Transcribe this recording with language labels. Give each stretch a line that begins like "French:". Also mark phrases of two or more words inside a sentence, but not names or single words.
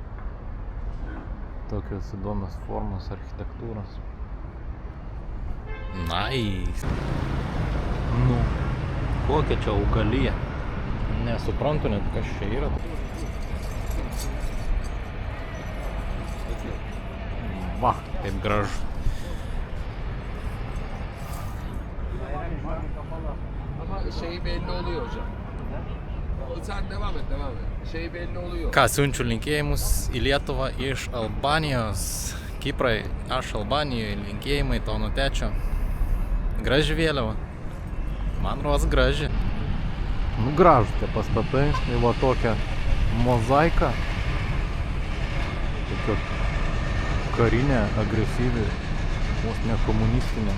Lithuanian: Tokios įdomios formos, architektūros. Nice. Kokia čia augalija. Nesuprantu net, kas čia yra. Va, kaip gražu.
Turkish: Belli oluyor hocam. Sen devam et. Belli oluyor.
Lithuanian: Ką, siunčiu linkėjimus į Lietuvą iš Albanijos. Kiprai, aš Albanijoje, linkėjimai to nutečio. Graži vėliava. Man rodos graži. Nu, gražus tie pastatai, tai va tokia mozaika, tokia karinė, agresyvi, vos ne komunistinė.